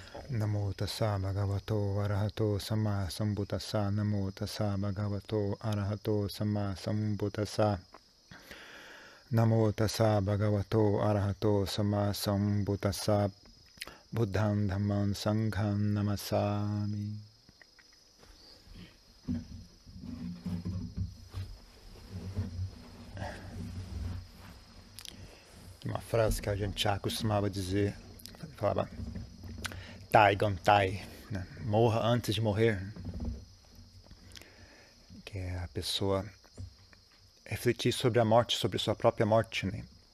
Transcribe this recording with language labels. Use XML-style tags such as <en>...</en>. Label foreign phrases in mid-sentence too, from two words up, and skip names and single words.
<pi>Namo tassa bhagavato arahato samma sambuddhassa. Namo tassa bhagavato arahato samma sambuddhassa. Namo tassa bhagavato arahato samma sambuddhassa. Buddham dhammam sangham namassami.</pi> <pt>Uma frase que a gente já costumava dizer, falava Tai Gontai, né? Morra antes de morrer, que é a pessoa refletir sobre a morte, sobre sua própria morte, né?</pt>